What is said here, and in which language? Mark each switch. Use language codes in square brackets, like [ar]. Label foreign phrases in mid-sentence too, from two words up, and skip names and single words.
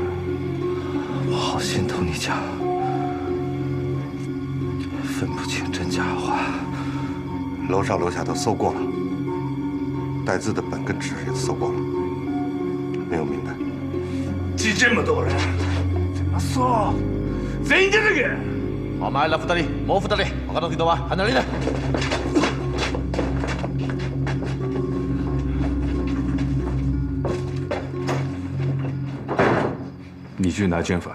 [zh] 我好心同你讲，分不清真假话。楼上楼下都搜过了，带字的本跟纸也搜过了，没有名单。记这么多人，怎么说？ [ja] 全員出てけ！お前ら2人、もう2人、他の人は離れる。 [zh] 你去哪间房？